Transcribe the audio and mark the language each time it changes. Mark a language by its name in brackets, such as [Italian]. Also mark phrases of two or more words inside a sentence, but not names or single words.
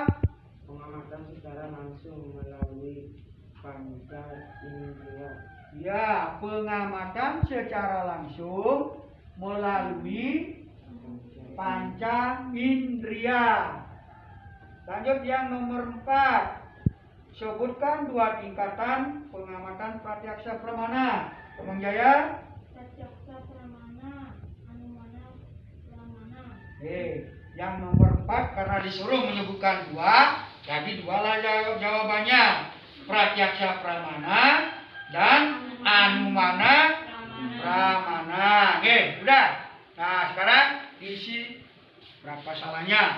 [Indonesian] Pengamatan secara langsung melalui panca indera. Ya, pengamatan secara langsung melalui panca indria. Lanjut yang nomor 4. Sebutkan 2 tingkatan pengamatan [Sanskrit] pratyaksa pramana. [Indonesian] Kemang Jaya? [Sanskrit] Pratyaksa pramana, anumana pramana. [Indonesian] Yang nomor 4 karena disuruh menyebutkan 2, jadi 2 lah jawabannya. [Sanskrit] Pratyaksa pramana dan anumana pramana. [Indonesian] Udah. Nah, sekarang diisi berapa salahnya.